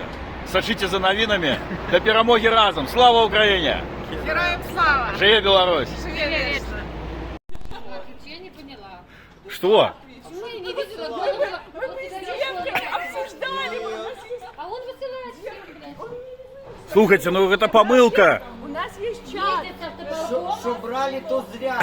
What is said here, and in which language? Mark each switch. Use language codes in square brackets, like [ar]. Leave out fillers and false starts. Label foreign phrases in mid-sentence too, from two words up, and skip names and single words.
[be] Сачыце за навінамі. Да перамогі разам. Слава Украіне! Героям слава! Жыве Беларусь! Живе вечно! [ru] Я не поняла. Что? Мы не видела. Обсуждали мы. А он высылает всем, блядь. [be] Слухайте, ну это помылка. [ru] У нас есть чат. Что брали, то зря.